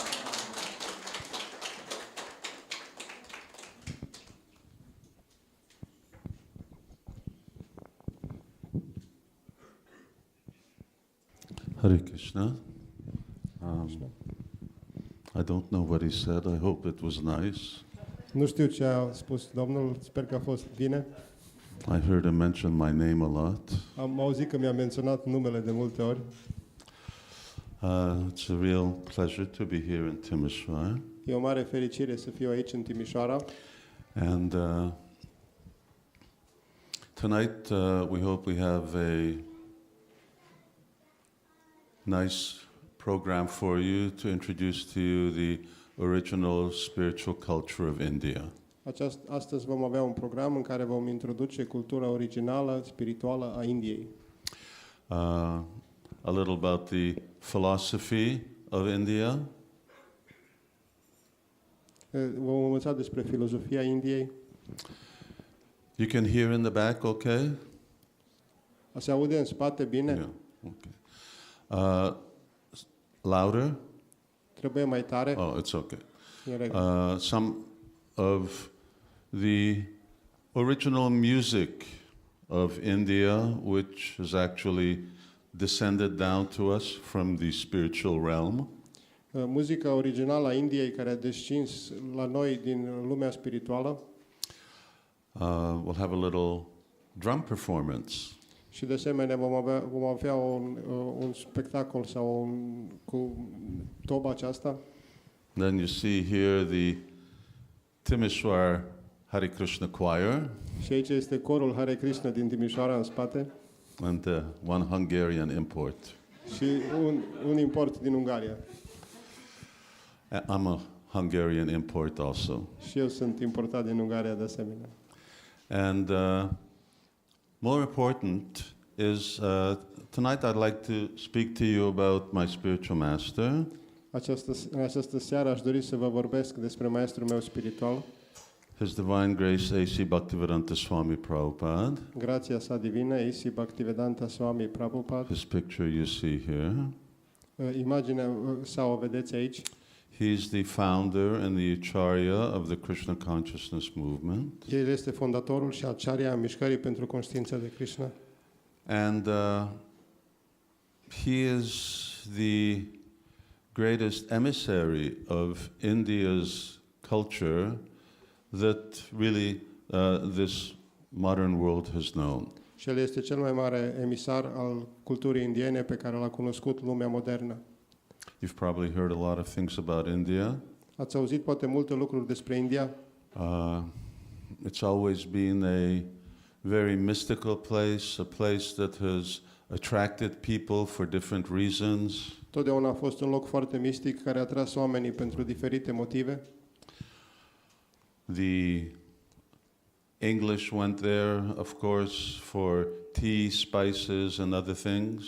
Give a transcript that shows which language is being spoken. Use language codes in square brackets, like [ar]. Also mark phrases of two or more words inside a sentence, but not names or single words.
[en] Hare Krishna. I don't know what he said. I hope it was nice. [ro] Nu știu ce a spus Domnul, sper că a fost bine. [en] I heard him mention my name a lot. [ro] Am auzit că mi-a menționat numele de multe ori. [en] It's a real pleasure to be here in Timișoara. [ro] E o mare fericire să fiu aici în Timișoara. [en] And tonight we hope we have a nice program for you to introduce to you the original spiritual culture of India. [ro] Astăzi vom avea un program în care vom introduce cultura originală, spirituală a Indiei. [en] A little about the philosophy of India. [ro] Vom învăța despre filozofia Indiei. [en] You can hear in the back, okay? [ro] Se aude în spate bine? [en] Yeah, okay. Louder? [ro] Trebuie mai tare? [en] Oh, it's okay. [ro] E în regulă. [en] Some of the original music of India, which has actually descended down to us from the spiritual realm. [ro] Muzica originală a Indiei care a descins la noi din lumea spirituală. [en] We'll have a little drum performance. [ro] Și de asemenea vom avea un spectacol sau cu toba aceasta. [en] Then you see here the Timishwar Hare Krishna Choir [ro] Și aici este corul Hare Krishna din Timișoara în spate [en] and one Hungarian import. [ro] și un import din Ungaria. [en] I'm a Hungarian import also. [ro] Și eu sunt importat din Ungaria de asemenea. [en] And more important is tonight I'd like to speak to you about my spiritual master. [ro] În această seară aș dori să vă vorbesc despre maestrul meu spiritual, [en] His Divine Grace A.C. Bhaktivedanta Swami Prabhupada. [ro] grația sa divină, A.C. Bhaktivedanta Swami Prabhupada. [en] His picture you see here. [ro] Imaginea sa o vedeți aici. [en] He's the founder and the acharya of the Krishna Consciousness Movement. [ro] El este fondatorul și acharya a mișcării pentru conștiința de Krishna. [en] And he is the greatest emissary of India's culture that really this modern world has known. [ro] Și el este cel mai mare emisar al culturii indiene pe care l-a cunoscut lumea modernă. [en] You've probably heard a lot of things about India. [ro] Ați auzit poate multe lucruri despre India. [en] It's always been a very mystical place, a place that has attracted people for different reasons. [ro] Totdeauna a fost un loc foarte mistic care a atras oamenii pentru diferite motive. [en] The English went there, of course, for tea, spices, and other things.